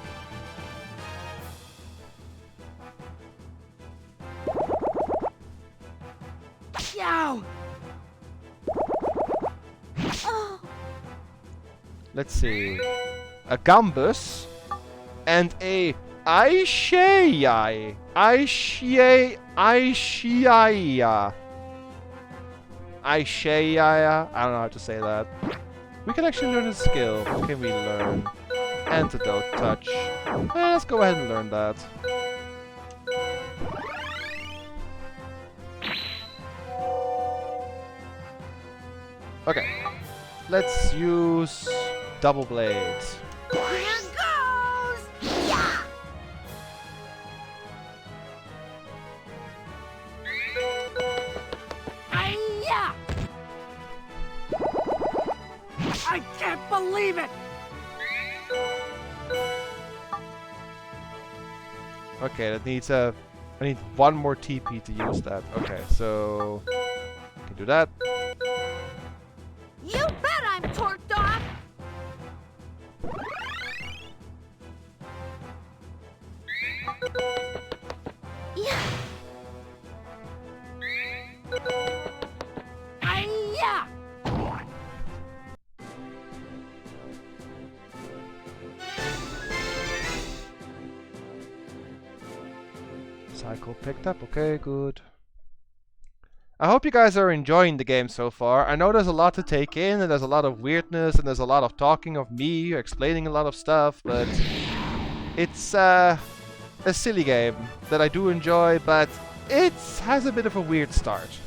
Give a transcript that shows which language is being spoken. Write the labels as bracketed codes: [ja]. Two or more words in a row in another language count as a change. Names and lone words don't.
[en] Yow! Let's see. A Gambus and a Aishai. Aishai. Aishaya. Aishaya. I don't know how to say that. We can actually learn a skill. What can we learn? Antidote touch. Let's go ahead and learn that. Okay. Let's use double blades. Here goes! Yeah! Hi-ya! I can't believe it! Okay, that needs a... I need one more TP to use that. Okay, so... can do that. You bet I'm torqued off! Yeah! Hi-ya! Cycle picked up. Okay, good. I hope you guys are enjoying the game so far. I know there's a lot to take in, and there's a lot of weirdness, and there's a lot of talking of me, explaining a lot of stuff, but it's a silly game that I do enjoy, but it has a bit of a weird start.